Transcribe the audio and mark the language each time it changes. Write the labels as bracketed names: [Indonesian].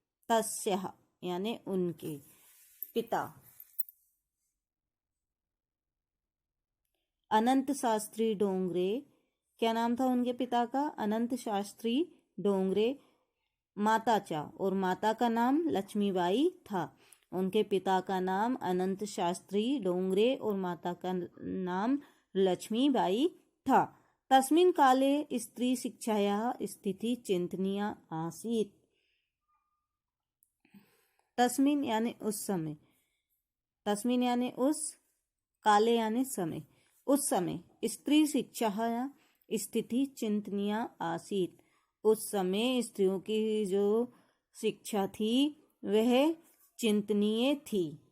[Hindi] तस्यः यानी उनके पिता अनंत शास्त्री डोंगरे, क्या नाम था उनके पिता का? अनंत शास्त्री डोंगरे। माता चा और माता का नाम लक्ष्मीबाई था। उनके पिता का नाम अनंत शास्त्री डोंगरे और माता का नाम लक्ष्मीबाई था। [Sanskrit] तस्मिन् काले स्त्री शिक्षायाः स्थिति चिंतनीया आसीत्। [Hindi] तस्मिन् यानी उस समय, तस्मिन् यानी उस, काले यानी समय, उस समय स्त्री शिक्षा स्थिति चिंतनीय आसीत। उस समय स्त्रियों की जो शिक्षा थी वह चिंतनीय थी।